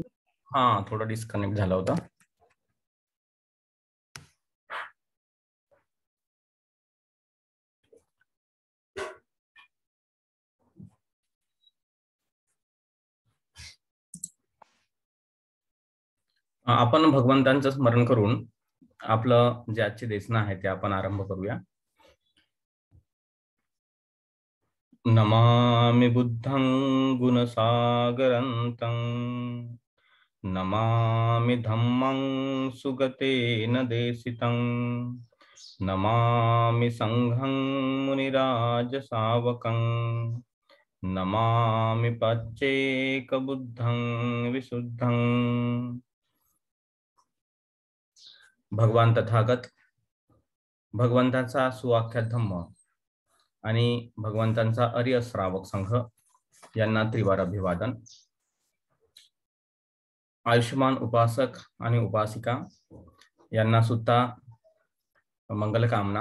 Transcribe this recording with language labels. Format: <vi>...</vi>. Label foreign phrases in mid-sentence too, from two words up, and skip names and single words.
<mr>हा, थोडा डिस्कनेक्ट झाला होता. आपण भगवंतांचं स्मरण करून आपलं जे आजचे देशन आहे ते आपण आरंभ करूया.</mr> <pi>नमामि बुद्धं गुणसागरन्तं, नमामि धम्मं सुगतेन देशितं, नमामि संघं मुनिराजसावकं, नमामि पच्चेकबुद्धं विशुद्धं.</pi> <mr>भगवान तथागत, भगवंताचा सुवाख्यात धम्म आणि भगवंतांचा आर्य श्रावक संघ यांना त्रिवार अभिवादन. आयुष्यमान उपासक आणि उपासिका यांना सुद्धा मंगलकामना.</mr>